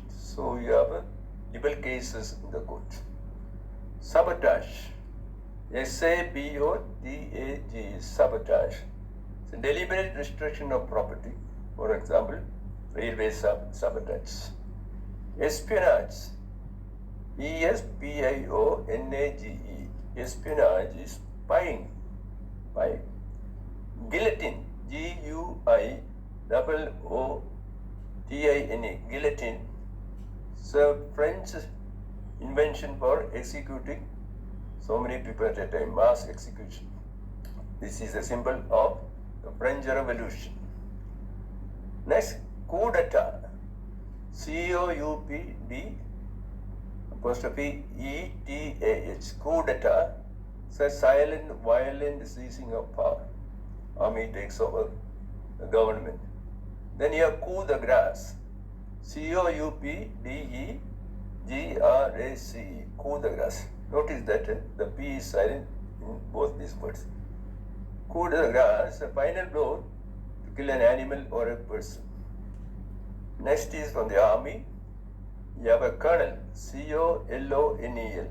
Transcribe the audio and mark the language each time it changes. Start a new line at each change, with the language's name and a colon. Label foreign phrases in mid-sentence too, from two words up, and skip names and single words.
English: So you have libel cases in the court. Sabotage, S-A-B-O-T-A-G, sabotage. It's a deliberate destruction of property. For example, railway sabotage. Espionage, E-S-P-I-O-N-A-G-E. Espionage is spying. Guillotine, G-U-I-O-O-T-I-N-E. Guillotine. It's a French invention for executing so many people at a time, mass execution. This is a symbol of the French Revolution. Next, coup d'etat, C-O-U-P-D apostrophe E-T-A-H. Coup d'etat is a silent, violent seizing of power. Army takes over the government. Then you have coup de grace, C-O-U-P-D-E-G-R-A-C-E. Coup de grace. Notice that the P is silent in both these words. Coup de grace is a final blow to kill an animal or a person. Next is from the army. You have a colonel, C-O-L-O-N-E-L.